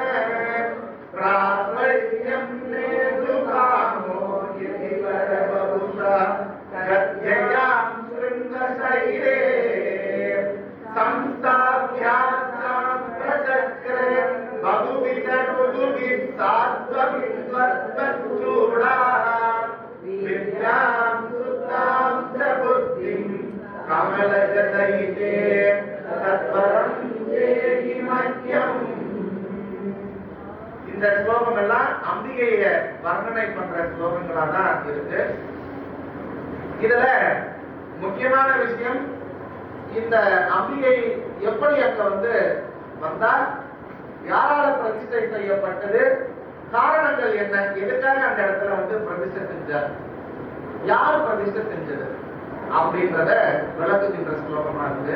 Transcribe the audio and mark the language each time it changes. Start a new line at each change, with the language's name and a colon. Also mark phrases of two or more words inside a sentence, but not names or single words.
Sanskrit: प्रावल्यं नेतुकामो यदिवर बहुधा गद्ययां शृङ्गशैले संस्थाभ्यासां प्रचक्रे बहुविधरुदुभिः सात्वविद्वत्तच्चूडा विद्यां सुतां च बुद्धिं कमलजदयिते सत्वरं देहि मह्यम्।
Tamil: இந்த ஸ்லோகம் எல்லாம் அம்பிகைய வர்ணனை பண்ற ஸ்லோகங்களா தான் இருக்கு. இதுல முக்கியமான விஷயம், இந்த அம்பிகை எப்படி அங்க வந்தா, யாரால பிரதிஷ்டை செய்யப்பட்டது, காரணங்கள் என்ன, எதுக்காக அந்த இடத்துல பிரதிஷ்டை செஞ்சார், யார் பிரதிஷ்டை செஞ்சது அப்படின்றத விளக்குகின்ற ஸ்லோகமா இருக்கு.